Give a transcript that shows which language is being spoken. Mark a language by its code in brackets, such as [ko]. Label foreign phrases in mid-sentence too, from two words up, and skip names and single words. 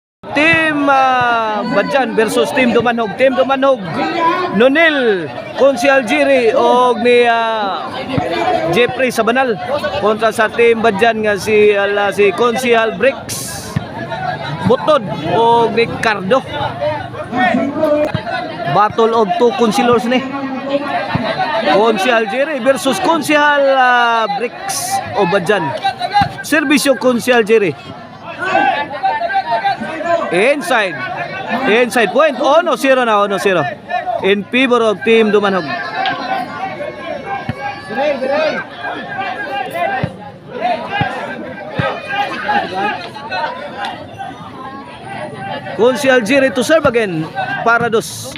[ceb] Team Badjan versus Team Dumanhog. Team Dumanhog, Nonil, Konsyal Jiri o ni Jeffrey Sabanal kontra sa Team Badjan nga si Konsyal Bricks Butod o ni Cardo. [en] Battle of two concealers ni Konsyal Jiri versus Konsyal Bricks o Badjan. Serbisyo Konsyal Jiri. Inside point. 1-0 na, 1-0 in favor of Team Dumanhog. Konsyal Jiri to serve again [ceb] para dos.